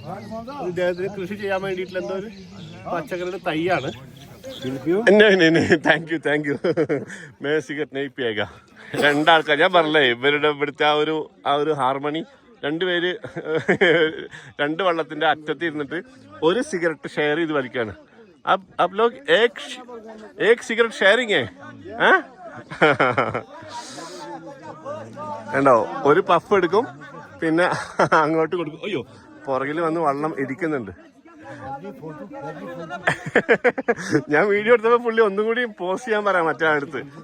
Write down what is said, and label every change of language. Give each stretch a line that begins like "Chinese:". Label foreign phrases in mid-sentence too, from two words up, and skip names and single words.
Malayalam: ഇദ്ദേഹത്തിന് കൃഷി ചെയ്യാൻ വേണ്ടിയിട്ടുള്ള എന്തോ ഒരു പച്ചക്കറിയുടെ തയ്യാണ്.
English: thank you മേസികറ്റ് നെയ്പ്പിയേക്ക.
Malayalam: രണ്ടാൾക്കാർ ഞാൻ പറഞ്ഞേ, ഇവരുടെ ഇവിടുത്തെ ആ ഒരു ഹാർമണി, രണ്ടുപേര് രണ്ട് വള്ളത്തിന്റെ അറ്റത്ത് ഇരുന്നിട്ട് ഒരു സിഗരറ്റ് ഷെയർ ചെയ്ത് വലിക്കാണ്.
Hindi: आप लोग एक सिगरेट शेयरिंग है?
Malayalam: ഉണ്ടോ, ഒരു പഫ് എടുക്കും പിന്നെ അങ്ങോട്ട് കൊടുക്കും. അയ്യോ, പുറകിൽ വന്ന് വള്ളം ഇടിക്കുന്നുണ്ട്. ഞാൻ വീഡിയോ എടുത്തപ്പോൾ പുള്ളി ഒന്നും കൂടി പോസ്റ്റ് ചെയ്യാൻ പറയാം മറ്റേ അടുത്ത്.